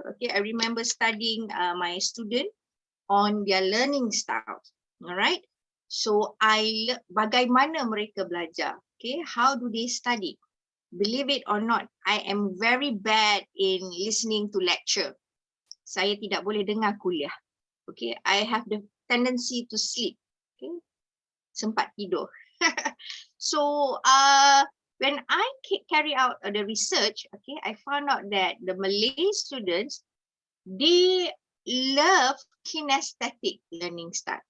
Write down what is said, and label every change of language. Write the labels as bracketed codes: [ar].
[en] Okay, I remember studying my student on their learning style. All right. So [ms] bagaimana mereka belajar? [en] Okay, how do they study? Believe it or not, I am very bad in listening to lecture. [ms] Saya tidak boleh dengar kuliah. [en] Okay, I have the tendency to sleep. Okay, [ms] sempat tidur. [en] So when I carry out the research, okay, I found out that the Malay students, they love kinesthetic learning style.